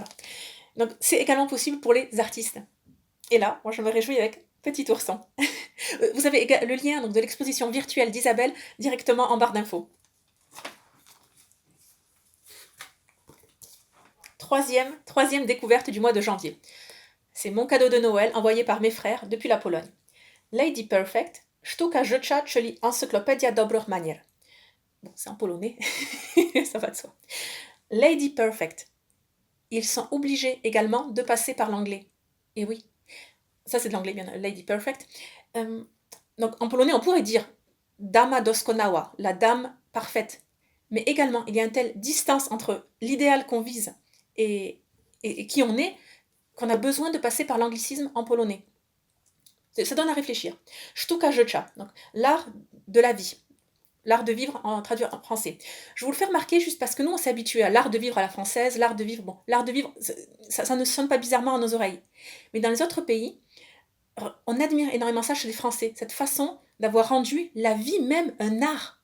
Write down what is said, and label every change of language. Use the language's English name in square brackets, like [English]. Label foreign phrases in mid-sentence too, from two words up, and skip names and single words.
[French] Donc c'est également possible pour les artistes. Et là, moi je me réjouis avec Petit Ourson. Vous avez le lien donc, de l'exposition virtuelle d'Isabelle directement en barre d'infos. Troisième découverte du mois de janvier. C'est mon cadeau de Noël envoyé par mes frères depuis la Pologne. Lady Perfect, Sztuka życia, czyli Encyclopedia dobrych manier. Bon, c'est en polonais, ça va de soi. Lady Perfect. Ils sont obligés également de passer par l'anglais. Et oui, ça c'est de l'anglais, bien, Lady Perfect. Donc en polonais, on pourrait dire [Polish] Dama doskonała, [French] la dame parfaite. Mais également, il y a une telle distance entre l'idéal qu'on vise et qui on est, qu'on a besoin de passer par l'anglicisme en polonais. Ça donne à réfléchir. Sztuka życia, donc l'art de la vie. L'art de vivre traduit en français. Je vous le fais remarquer juste parce que nous, on s'est habitué à l'art de vivre à la française, l'art de vivre, ça ne sonne pas bizarrement à nos oreilles. Mais dans les autres pays, on admire énormément ça chez les Français, cette façon d'avoir rendu la vie même un art.